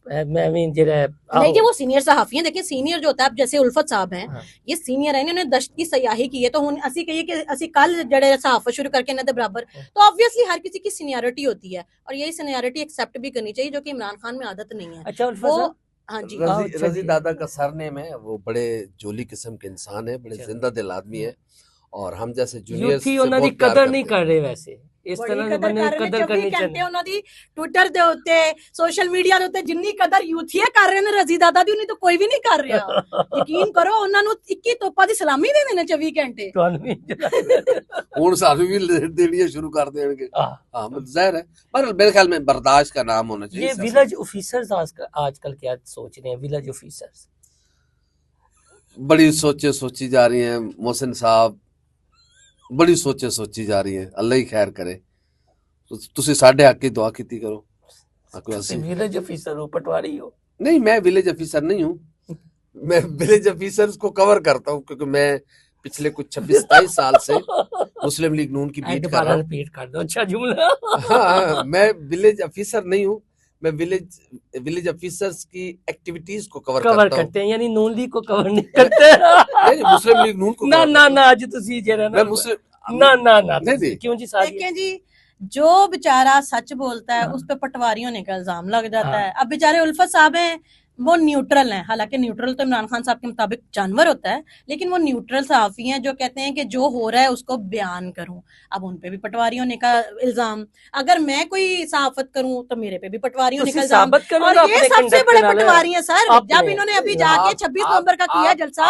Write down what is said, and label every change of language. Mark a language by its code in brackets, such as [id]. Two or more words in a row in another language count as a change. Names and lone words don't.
[ur] نہیں وہ سینئر صحافی ہیں، دیکھیں سینئر جو ہوتا ہے، اب جیسے الفت صاحب ہیں، یہ سینئر ہیں، انہوں نے دشت کی سیاحی کی ہے، تو [pa] ہن اسی کہیے کہ اسی کل جڑے صحافت شروع کر کے انہاں دے برابر، [ur] تو obviously ہر کسی کی سینیئرٹی ہوتی ہے، اور یہی سینیئرٹی ایکسیپٹ بھی کرنی چاہیے، جو کہ عمران خان میں عادت نہیں ہے۔ اچھا ہاں جی، رضی دادا کا سر نیم ہے، وہ بڑے جولی قسم کے انسان ہے، بڑے زندہ دل آدمی ہے، اور ہم جیسے یوتھی جونیئرز سے [pa] ਉਹਨਾਂ ਦੀ [ur] بہت پیار [pa] ਕਦਰ ਨਹੀਂ [ur] کرتے [pa] ਕਰ ਰਹੇ ਵੈਸੇ ਇਸ ਤਰ੍ਹਾਂ ਦੇ ਬੰਦੇ ਨੂੰ ਕਦਰ ਕਰਨੀ ਚਾਹੀਦੀ ਉਹਨਾਂ ਦੀ ਟਵਿੱਟਰ ਦੇ ਉੱਤੇ ਸੋਸ਼ਲ ਮੀਡੀਆ ਦੇ ਉੱਤੇ ਜਿੰਨੀ ਕਦਰ ਯੂਥੀਏ ਕਰ ਰਹੇ ਨੇ ਰਜ਼ੀ ਦਾਦਾ ਦੀ ਉਨੀ ਤਾਂ ਕੋਈ ਵੀ ਨਹੀਂ ਕਰ ਰਿਹਾ ਯਕੀਨ ਕਰੋ ਉਹਨਾਂ ਨੂੰ 21 ਤੋਪਾਂ ਦੀ ਸਲਾਮੀ ਦੇ ਨੇ 24 ਘੰਟੇ ਤੁਹਾਨੂੰ ਵੀ ਹੁਣ ਸਾਨੂੰ ਵੀ ਦੇਣੀਆਂ ਸ਼ੁਰੂ ਕਰ ਦੇਣਗੇ [ur] ہاں ظاہر ہے پر میرے خیال میں برداشت کا نام ہونا چاہیے یہ ولیج آفیسرز آج کل کیا سوچ رہے ہیں ولیج آفیسرز بڑی سوچیں سوچی جا رہی ہیں محسن صاحب بڑی سوچیں سوچی جا رہی ہیں اللہ ہی خیر کرے [pa] تسی ساڈے حق کی دعا کیتی کرو [ur] ولیج آفیسر ہو پٹواری ہو نہیں میں ولیج آفیسر نہیں ہوں میں ولیج آفیسرز کو کور کرتا ہوں کیونکہ میں پچھلے کچھ 26-27 سال سے مسلم لیگ نون کی بیٹ کر رہا ہوں ریپیٹ کر دو اچھا جملہ ہاں میں ولیج آفیسر نہیں ہوں میں ولیج آفیسرز کی ایکٹیویٹیز کو کور کرتے ہیں یعنی نون لیگ کو کور نہیں کرتے مسلم لیگ نون کو [pa] نہ اج تسی جڑا [ur] میں مسلم نہ نہیں کیوں جی ساری دیکھیں جی جو بیچارہ سچ بولتا ہے اس پہ پٹواری ہونے کا الزام لگ جاتا ہے اب بیچارے الفت صاحب ہیں وہ نیوٹرل ہیں حالانکہ نیوٹرل تو عمران خان صاحب کے مطابق جانور ہوتا ہے لیکن وہ نیوٹرل صحافی ہیں جو کہتے ہیں کہ جو ہو رہا ہے اس کو بیان کروں اب ان پہ بھی پٹواری ہونے کا الزام اگر میں کوئی صحافت کروں تو میرے پہ بھی پٹواری ہونے کا الزام اور یہ سب سے بڑے پٹواری ہیں سر جب انہوں نے ابھی جا کے 26 نومبر کا کیا جلسہ